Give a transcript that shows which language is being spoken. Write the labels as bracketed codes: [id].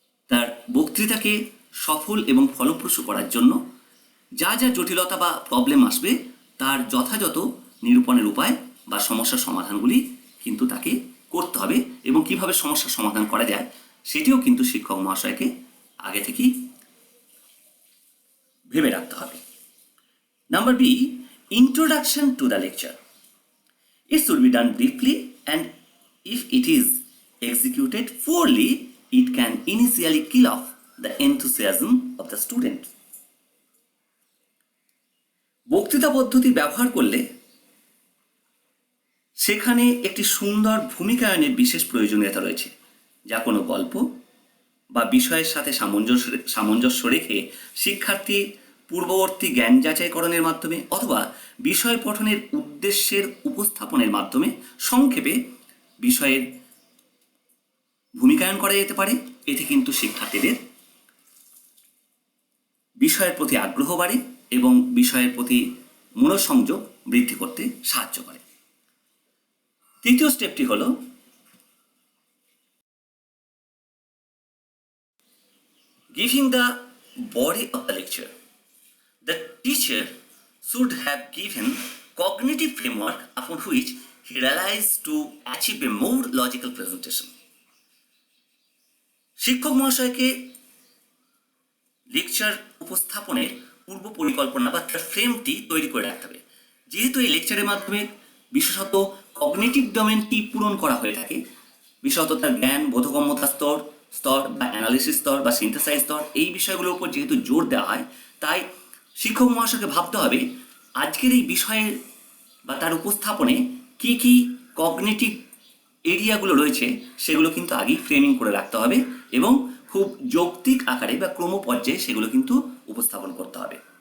[bn] তার বক্তৃতাকে সফল এবং ফলপ্রসূ করার জন্য যা যা জটিলতা বা প্রবলেম আসবে তার যথাযথ নিরূপণের উপায় বা সমস্যার সমাধানগুলি কিন্তু তাকে করতে হবে, এবং কিভাবে সমস্যার সমাধান করা যায় সেটিও কিন্তু শিক্ষক মহাশয়কে আগে থেকেই ভেবে রাখতে হবে। [en] Number B, introduction to the lecture. It should be done briefly, and if it is executed poorly, it can initially kill off the enthusiasm of the student. [bn] বক্তৃতা পদ্ধতি ব্যবহার করলে সেখানে একটি সুন্দর ভূমিকায়নের বিশেষ প্রয়োজনীয়তা রয়েছে, যা কোনো গল্প বা বিষয়ের সাথে সামঞ্জস্য রেখে শিক্ষার্থী পূর্ববর্তী জ্ঞান যাচাইকরণের মাধ্যমে অথবা বিষয় পঠনের উদ্দেশ্যের উপস্থাপনের মাধ্যমে সংক্ষেপে বিষয়ের ভূমিকায়ন করা যেতে পারে। এতে কিন্তু শিক্ষার্থীদের বিষয়ের প্রতি আগ্রহ বাড়ে এবং বিষয়ের প্রতি মনোসংযোগ বৃদ্ধি করতে সাহায্য করে। তৃতীয় স্টেপটি হলো [en] giving the body of the lecture. The teacher should have given cognitive framework upon which he relies to achieve a more logical presentation. [bn] শিক্ষক মহাশয়কে লেকচার উপস্থাপনের পূর্ব পরিকল্পনা বা তার ফ্রেমটি তৈরি করে রাখতে হবে। যেহেতু এই লেকচারের মাধ্যমে বিশেষত কগনিটিভ ডোমেনটি পূরণ করা হয়ে থাকে, বিশেষত তার জ্ঞান বোধগম্যতা স্তর বা অ্যানালিসিস স্তর বা সিনথেসাইজ স্তর, এই বিষয়গুলোর উপর যেহেতু জোর দেওয়া হয়, তাই শিক্ষক মহাশয়কে ভাবতে হবে আজকের এই বিষয়ের বা তার উপস্থাপনে কি কি কগনিটিভ এরিয়াগুলো রয়েছে সেগুলো কিন্তু আগেই ফ্রেমিং করে রাখতে হবে এবং খুব যৌক্তিক আকারে বা ক্রমপর্যায়ে সেগুলো কিন্তু উপস্থাপন করতে হবে।